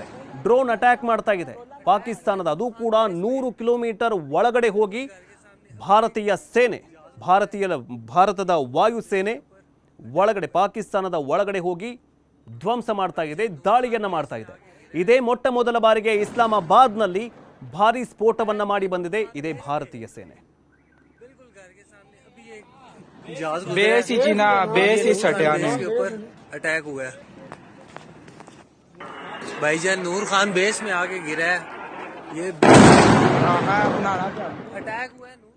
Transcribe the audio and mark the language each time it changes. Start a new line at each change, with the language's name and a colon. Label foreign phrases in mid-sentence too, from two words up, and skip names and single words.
English: drone attack
Kannada: ಮಾಡ್ತಾ ಇದೆ ಪಾಕಿಸ್ತಾನದ, ಅದು ಕೂಡ 100 ಕಿಲೋಮೀಟರ್ ಒಳಗಡೆ ಹೋಗಿ ಭಾರತೀಯ ಸೇನೆ, ಭಾರತದ ವಾಯುಸೇನೆ ಒಳಗಡೆ, ಪಾಕಿಸ್ತಾನದ ಒಳಗಡೆ ಹೋಗಿ ಧ್ವಂಸ ಮಾಡ್ತಾ ಇದೆ, ದಾಳಿಯನ್ನ ಮಾಡ್ತಾ ಇದೆ. ಇದೇ ಮೊಟ್ಟ ಮೊದಲ ಬಾರಿಗೆ ಇಸ್ಲಾಮಾಬಾದ್ನಲ್ಲಿ ಭಾರಿ ಸ್ಫೋಟವನ್ನ ಮಾಡಿ ಬಂದಿದೆ ಇದೇ ಭಾರತೀಯ ಸೇನೆ.
Hindi: अटैक हुआ है भाईजान, नूर खान बेस में आके गिरा है। ये अटैक हुआ है।